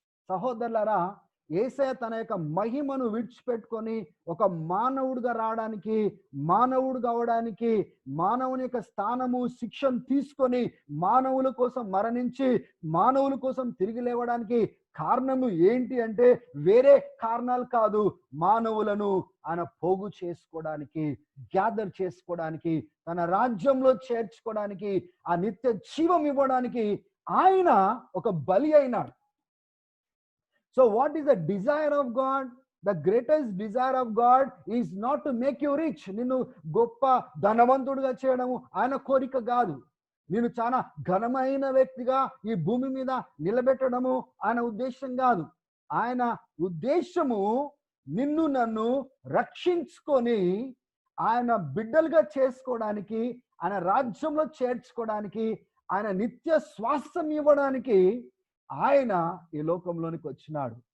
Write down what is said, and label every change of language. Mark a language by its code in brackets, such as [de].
[te] సహోదరులారా, యేసయ్య తన యొక్క మహిమను విడిచిపెట్టుకొని ఒక మానవుడిగా రావడానికి, మానవుడు కావడానికి, మానవుని యొక్క స్థానము శిక్షను తీసుకొని మానవుల కోసం మరణించి మానవుల కోసం తిరిగి లేవడానికి కారణము ఏంటి అంటే వేరే కారణాలు కాదు. మానవులను ఆయన పోగు చేసుకోవడానికి, గ్యాదర్ చేసుకోవడానికి, తన రాజ్యంలో చేర్చుకోవడానికి, ఆ నిత్య జీవం ఇవ్వడానికి ఆయన ఒక బలి అయినాడు. [en] So what is the desire of God? The greatest desire of God is not to make you rich. [te] నిన్ను గొప్ప ధనవంతుడిగా చేయడము ఆయన కోరిక కాదు. నేను చాలా ఘనమైన వ్యక్తిగా ఈ భూమి మీద నిలబెట్టడము ఆయన ఉద్దేశం కాదు. ఆయన ఉద్దేశము నిన్ను నన్ను రక్షించుకొని ఆయన బిడ్డలుగా చేసుకోవడానికి, ఆయన రాజ్యంలో చేర్చుకోవడానికి, ఆయన నిత్య స్వాస్థ్యం ఇవ్వడానికి ఆయన ఈ లోకంలోనికి వచ్చినాడు.